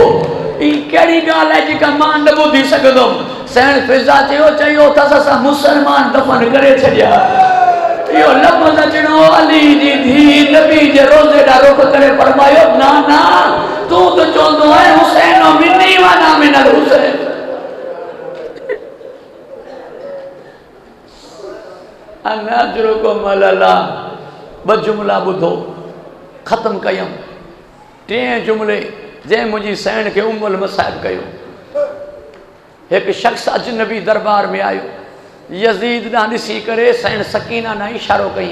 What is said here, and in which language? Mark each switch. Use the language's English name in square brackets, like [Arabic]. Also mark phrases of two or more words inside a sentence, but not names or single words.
[Sindhi] ई कहिड़ी ॻाल्हि आहे जेका मां न ॿुधी सघंदुमि? सेण फ़िज़ा चयो अथसि, असां मुसलमान दफ़न करे छॾिया। इहो लफ़्ज़ अचणो, अली जी धी नबी जे रोज़े ॾांहुं रुख़ करे फरमायो, ना ना, तूं त चवंदो आहे [Arabic] حسين مني وأنا من الحسين. أن أجركم على الله. [Sindhi] 2 जुमिला ॿुधो, ख़त्म कयमि। 3 जुमिले जंहिं मुंहिंजी सेण खे उम्मुल मसाइब कयो। हिकु शख़्स अजनबी दरबार में आयो, यज़ीद ॾांहुं ॾिसी करे सेण सकीना ॾांहुं इशारो कई।